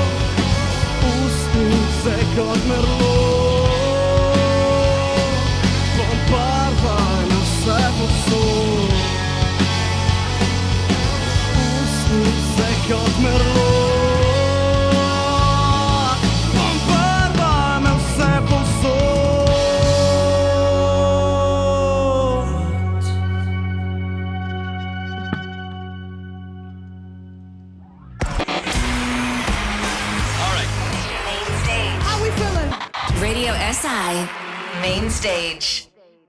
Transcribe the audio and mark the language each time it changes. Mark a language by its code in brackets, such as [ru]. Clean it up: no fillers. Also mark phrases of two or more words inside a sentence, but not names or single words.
[sl] Ustnice kot Merlot, pobarvaj me vse posod. Ustnice kot Merlot, pobarvaj me vse posod. [en] All right. Main Stage. How we feeling? Radio SI Main Stage.